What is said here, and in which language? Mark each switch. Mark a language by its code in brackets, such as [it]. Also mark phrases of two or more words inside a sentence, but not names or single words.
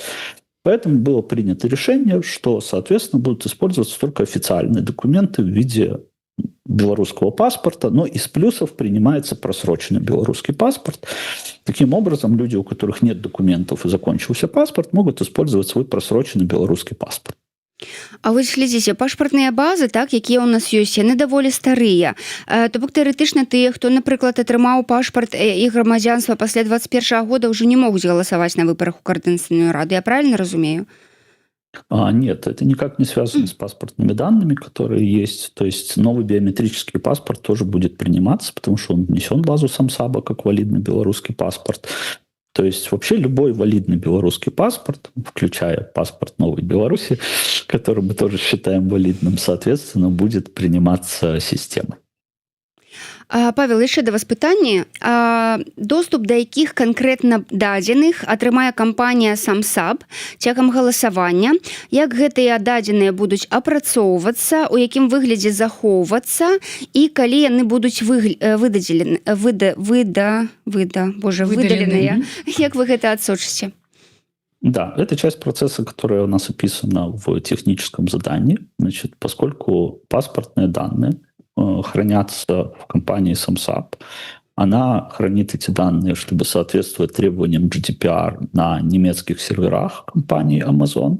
[ru] Поэтому было принято решение, что, соответственно, будут использоваться только официальные документы в виде белорусского паспорта, но из плюсов принимается просроченный белорусский паспорт. Таким образом, люди, у которых нет документов и закончился паспорт, могут использовать свой просроченный белорусский паспорт. [be] А вось глядзіце, пашпартныя базы, так, якія ў нас ёсць, яны даволі старыя. То бок тэарэтычна тыя, хто, напрыклад, атрымаў пашпарт і грамадзянства пасля 21 года ўжо не могуць галасаваць на выбарах у Координационную раду. [ru] Я правильно разумею? Нет, это никак не связано с паспортными данными, которые есть. То есть новый биометрический паспорт тоже будет приниматься, потому что он внесен в базу SumSub как валидный белорусский паспорт. То есть вообще любой валидный белорусский паспорт, включая паспорт Новой Беларуси, который мы тоже считаем валидным, соответственно, будет приниматься системой. [be] Павел, яшчэ да вас пытанне. Доступ да якіх канкрэтна дадзеных атрымае кампанія SumSub цягам галасавання, як гэтыя дадзеныя будуць апрацоўвацца, у якім выглядзе захоўвацца і калі яны будуць выдаленыя, як вы гэта адсочыце? [ru] Да, это часть процесса, которая у нас описана в техническом задании. Значит, поскольку паспортные данные хранятся в компании SumSub, она хранит эти данные, чтобы соответствовать требованиям GDPR на немецких серверах компании Amazon.